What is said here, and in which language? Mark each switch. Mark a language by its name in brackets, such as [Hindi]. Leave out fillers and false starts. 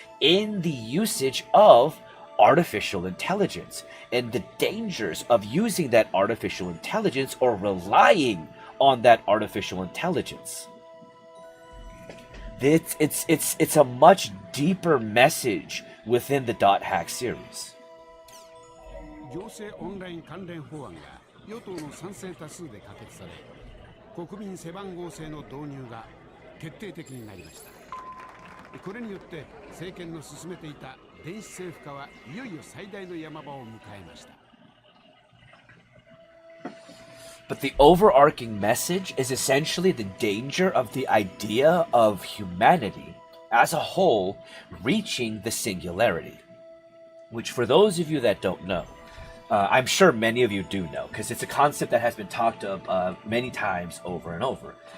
[English] in the usage of artificial intelligence and the dangers of using that artificial intelligence or relying on that artificial intelligence. It's a much deeper message within the Dot Hack series. [Japanese] 行政オンライン関連法案が与党の賛成多数で可決され、国民背番号制の導入が決定的になりました。これによって政権の進めていた電子政府化はいよいよ最大の山場を迎えました。 [English] But the overarching message is essentially the danger of the idea of humanity as a whole reaching the singularity. Which, for those of you that don't know, I'm sure many of you do know, because it's a concept that has been talked of many times over and over.